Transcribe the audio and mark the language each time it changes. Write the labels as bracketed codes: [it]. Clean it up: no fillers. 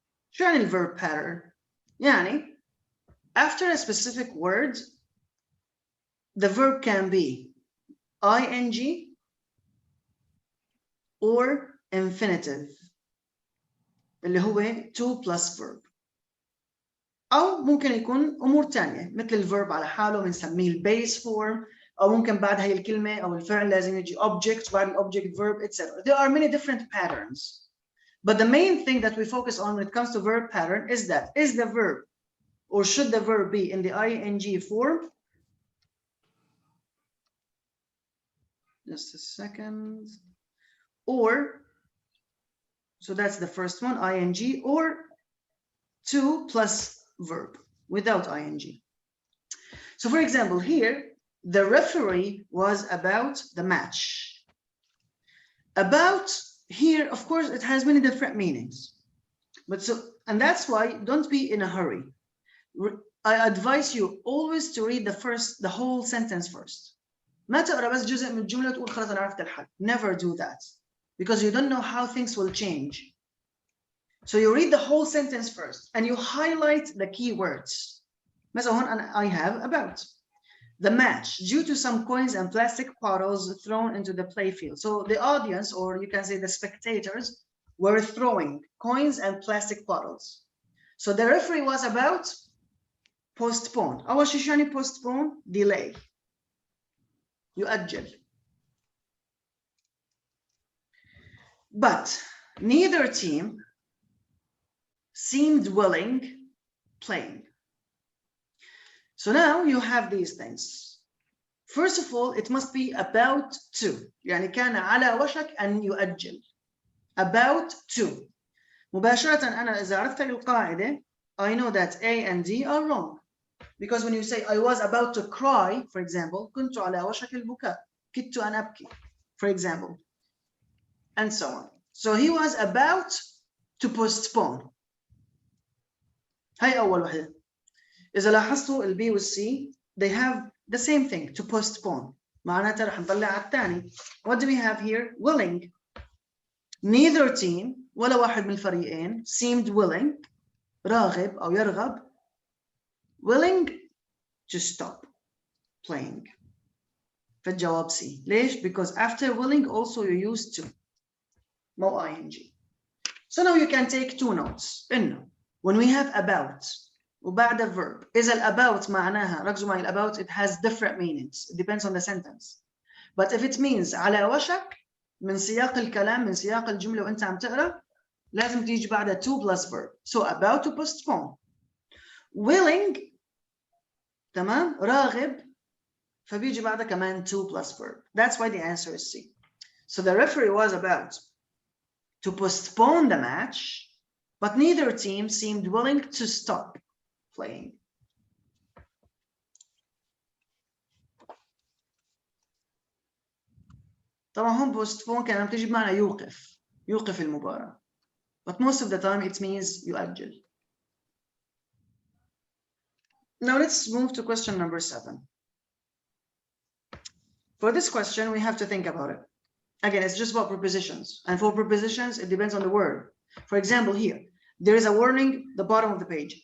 [ar] شو يعني [en] الverb pattern؟ يعني after a specific word, the verb can be ing or infinitive [ar] اللي هو [en] to plus verb. [ar] أو ممكن يكون أمور تانية مثل الverb على حاله بنسميه البيس form، أو ممكن بعد هاي الكلمة أو الفعل لازم يجي object بعد object verb etc. [en] There are many different patterns. But the main thing that we focus on when it comes to verb pattern is that is the verb or should the verb be in the ing form? Just a second. Or, so that's the first one, ing, or to plus verb without ing. So for example, here, the referee was about the match. About here, of course, it has many different meanings. But so, and that's why don't be in a hurry. I advise you always to read the whole sentence first. [ar] ما تقرا بس جزء من الجملة تقول خلاص أنا عرفت الحل. [en] Never do that, because you don't know how things will change. So you read the whole sentence first and you highlight the key words. [ar] مثلا هون [en] I have about the match due to some coins and plastic bottles thrown into the playfield. So the audience, or you can say the spectators, were throwing coins and plastic bottles. So the referee was about postpone. [ar] أول شيء شو يعني postpone? [en] Delay. يؤجل. But neither team seemed willing playing. So now you have these things. First of all, it must be about to. [ar] يعني كان على وشك أن يؤجل. [en] About to. [ar] مباشرة أنا إذا عرفت القاعدة, [en] I know that A and D are wrong. Because when you say I was about to cry, for example, [ar] كنت على وشك البكاء. كدت أن أبكي, [en] for example. And so on. So he was about to postpone. [ar] هاي أول وحدة. إذا لاحظتوا ال B وال C, [en] they have the same thing, to postpone. [ar] معناتها رح نطلع على الثاني. [en] What do we have here? Willing. Neither team, [ar] ولا واحد من الفريقين, [en] seemed willing, [ar] راغب أو يرغب, [en] willing to stop playing. [ar] فالجواب C. ليش? [en] Because after willing also you use to. مو ing. So now you can take two notes. إنه when we have about وبعد verb, [ar] إذا الأباوت معناها, ركزوا معي, الأباوت, [en] it has different meanings. It depends on the sentence. But if it means [ar] على وشك, من سياق الكلام, من سياق الجملة وأنت عم تقرأ, لازم تيجي بعدها [en] to plus verb. So about to postpone. [ar] Willing, تمام, راغب, فبيجي بعدها كمان [en] to plus verb. That's why the answer is C. So the referee was about to postpone the match, but neither team seemed willing to stop playing. [ar] طبعا هم postpone كان عم تيجي بمعنى يوقف المباراة. [en] But most of the time it means يؤجل. Now let's move to question number 7. For this question, we have to think about it. Again, it's just about prepositions. And for prepositions, it depends on the word. For example, here, there is a warning, the bottom of the page.